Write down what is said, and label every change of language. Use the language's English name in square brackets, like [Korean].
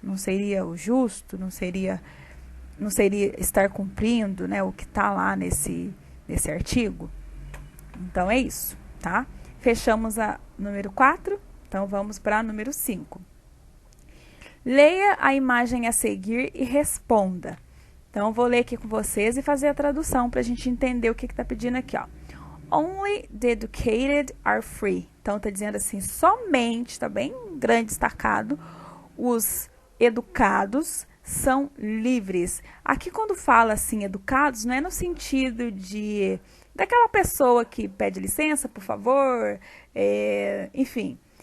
[Portuguese] Não seria o justo, não seria estar cumprindo, né, o que está lá nesse artigo? Então, é isso, tá? Fechamos a número 4, então vamos para a número 5. Leia a imagem a seguir e responda. Então, eu vou ler aqui com vocês e fazer a tradução para a gente entender o que está pedindo aqui, ó. [English] Only the educated are free. [Portuguese] Então, está dizendo assim, somente, está bem grande destacado, os educados são livres. Aqui, quando fala assim, educados, não é no sentido daquela pessoa que pede licença, por favor, enfim.